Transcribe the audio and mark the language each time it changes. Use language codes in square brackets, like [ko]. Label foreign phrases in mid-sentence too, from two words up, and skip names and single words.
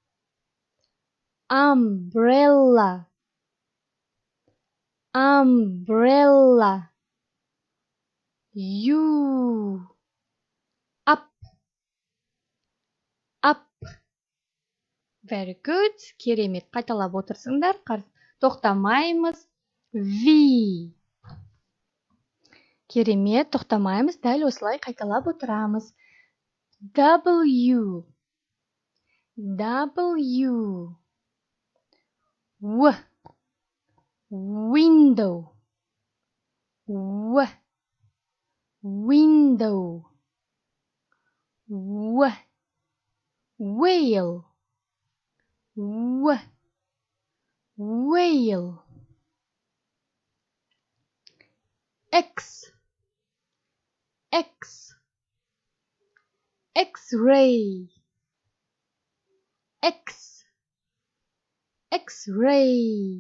[en] Umbrella. Umbrella. U. Up. Up. Very good. [kk] Керемет. Қайталап отырсыңдар. Тоқтамаймыз. V. Керемет. Тоқтамаймыз. Дәл осылай қайталап отырамыз. [en] W. W. W. Window. W. Window. W. Whale. W. Whale. X. X. X-ray. X. X-ray.